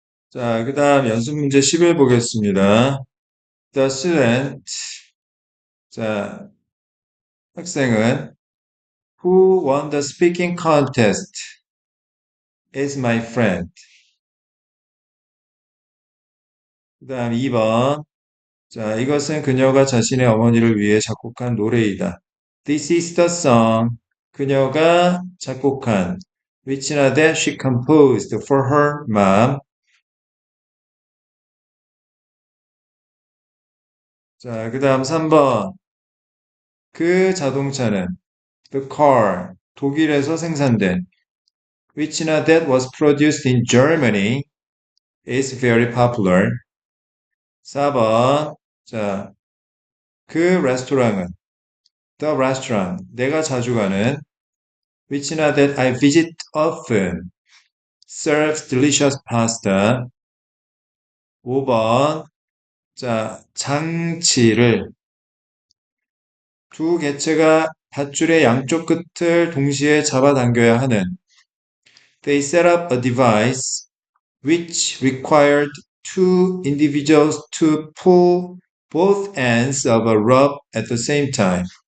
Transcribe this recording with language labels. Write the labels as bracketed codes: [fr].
[ko] 자, 그다음 연습 문제 10을 보겠습니다. [en] The student. [ko] 자, 학생은 [en] who won the speaking contest is my friend. [ko] 그다음 2번. 자, 이것은 그녀가 자신의 어머니를 위해 작곡한 노래이다. [en] This is the song. [ko] 그녀가 작곡한 [en] which나 that she composed for her mom. [ko] 자, 그 다음 3번. 그 자동차는 [en] the car. [ko] 독일에서 생산된 [en] which나 that was produced in Germany is very popular. [ko] 4번. 자, 그 레스토랑은 [en] the restaurant. [ko] 내가 자주 가는 [en] which나 that I visit often serves delicious pasta. [ko] 5번. 자, 장치를 두 개체가 밧줄의 양쪽 끝을 동시에 잡아당겨야 하는 [en] They set up a device which required two individuals to pull both ends of a rope at the same time.